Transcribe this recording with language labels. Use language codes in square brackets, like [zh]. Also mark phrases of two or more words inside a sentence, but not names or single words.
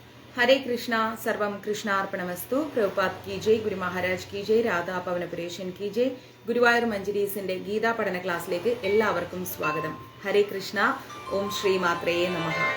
[sa] हरे कृष्णा सर्वम कृष्णार्पणमस्तु. [hi] प्रभुपाद की जय, ഗുരു മഹാരാജ് की जय, രാധാ പവനപുരേഷൻ की जय. [ml] ഗുരുവായൂർ മഞ്ജരീസിന്റെ ഗീതാ പഠന ക്ലാസ്സിലേക്ക് എല്ലാവർക്കും സ്വാഗതം. [sa] ഹരേ കൃഷ്ണ. ഓം ശ്രീ മാത്രേ നമഃ.